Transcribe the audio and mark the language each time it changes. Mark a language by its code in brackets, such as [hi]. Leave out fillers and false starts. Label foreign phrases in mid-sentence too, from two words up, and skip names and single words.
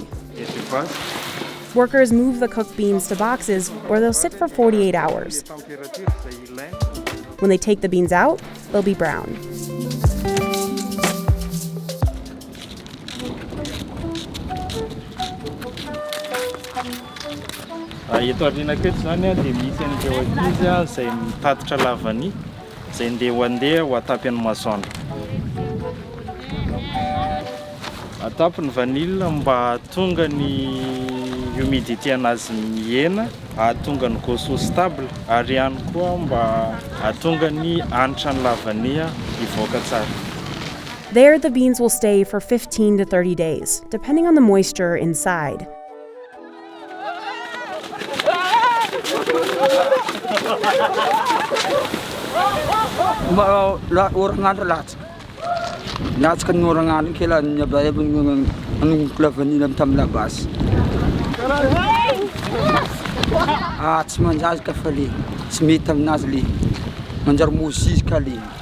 [en] Workers move the cooked beans to boxes where they'll sit for 48 hours. When they take the beans out, they'll be brown. [mg] Eto aoriana aketo zany dia misy an'ireo ankizy izay mitatitra lavany izay handeha ho atapy ny masoandro. Atapy ny vanille mba hahatonga ny humidité anazy mihena, hahatonga ny [fr] goût stable, [mg] ary ihany koa mba hahatonga ny hanitra ny lavania hivoaka tsara. [en] There, the beans will stay for 15 to 30 days, depending on the moisture inside. [mg] Natsaka ny oragnano kela nyabayaba anongoko vanille tamin'ny labasy. Tsy manjazy ka fa le tsy mety aminazy le manjary mosy ka le.